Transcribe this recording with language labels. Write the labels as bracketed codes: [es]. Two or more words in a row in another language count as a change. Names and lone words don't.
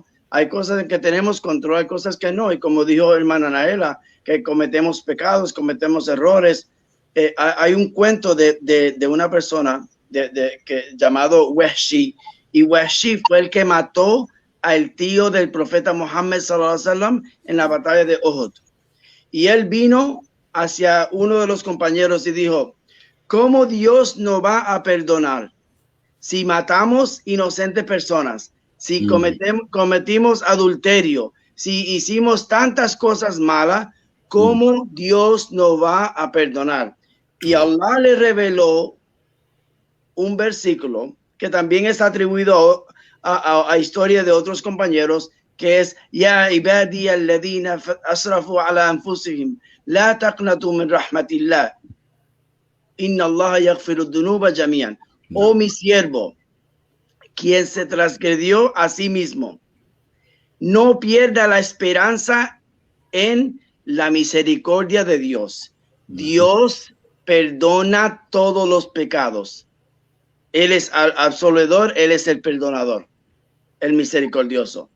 [es] Hay cosas en que tenemos control, hay cosas que no, y como dijo hermana Naela, que cometemos pecados, cometemos errores. Hay un cuento de una persona llamado Wahshi, y Wahshi fue el que mató al tío del profeta Muhammad [ar] صلى الله عليه وسلم [es] en la batalla de Uhud. Y él vino hacia uno de los compañeros y dijo: ¿cómo Dios no va a perdonar si matamos inocentes personas, si cometimos adulterio, si hicimos tantas cosas malas? ¿Cómo Dios no va a perdonar? Y Allah le reveló un versículo que también es atribuido a historia de otros compañeros, que es: [ar] يا عبادي الذين أسرفوا على أنفسهم لا تقنطوا من رحمة الله إن الله يغفر الذنوب جميعا. [es] Oh mi siervo, quien se transgredió a sí mismo, no pierda la esperanza en la misericordia de Dios. Dios perdona todos los pecados. Él es absolvedor, Él es el perdonador, el misericordioso.